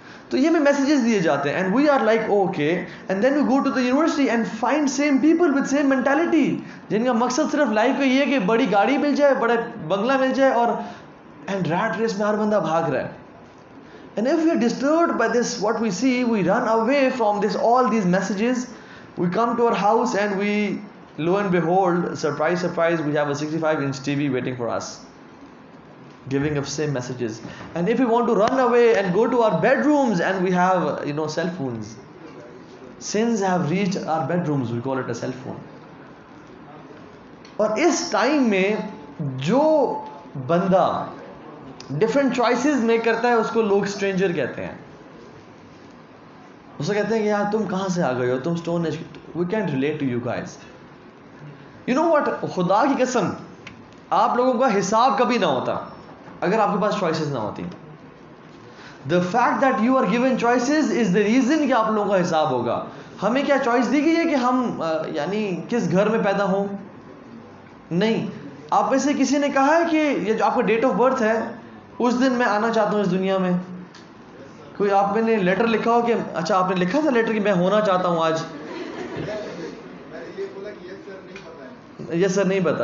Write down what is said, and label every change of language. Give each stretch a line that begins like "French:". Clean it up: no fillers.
Urdu: تو یہ ہمیں میسیجز دیے جاتے ہیں,
English: and we are like okay, and then we go to the university and find same people with same mentality,
Urdu: جن کا مقصد صرف لائف کا یہ ہے کہ بڑی گاڑی مل جائے, بڑا بنگلہ مل جائے, اور اینڈ ریٹ ریس میں ہر بندہ بھاگ رہا ہے.
English: And if we are disturbed by this what we see, we run away from this all these messages, we come to our house and we lo and behold, surprise surprise, we have a 65-inch TV waiting for us, giving us same messages. And if we want to run away and go to our bedrooms, and we have cell phones, sins have reached our bedrooms, we call it a cell phone.
Urdu: اور اس time میں جو بندہ different choices make کرتا ہے اس کو لوگ stranger کہتے ہیں. اسے کہتے ہیں کہ یار تم کہاں سے آ گئے ہو, تم stone age.
English: We can relate to you guys. You know what,
Urdu: خدا کی قسم آپ لوگوں کا حساب کبھی نہ ہوتا اگر آپ کے پاس چوائسیز نہ ہوتی.
English: the fact that you are given choices is the reason
Urdu: کہ آپ لوگوں کا حساب ہوگا. ہمیں کیا چوائس دی گئی ہے کہ ہم یعنی کس گھر میں پیدا ہوں؟ نہیں. آپ میں سے کسی نے کہا ہے کہ یہ جو آپ کا ڈیٹ آف برتھ ہے اس دن میں آنا چاہتا ہوں اس دنیا میں؟ کوئی آپ میں نے لیٹر لکھا ہو کہ اچھا آپ نے لکھا تھا لیٹر کہ میں ہونا چاہتا ہوں آج؟ یس سر نہیں پتا.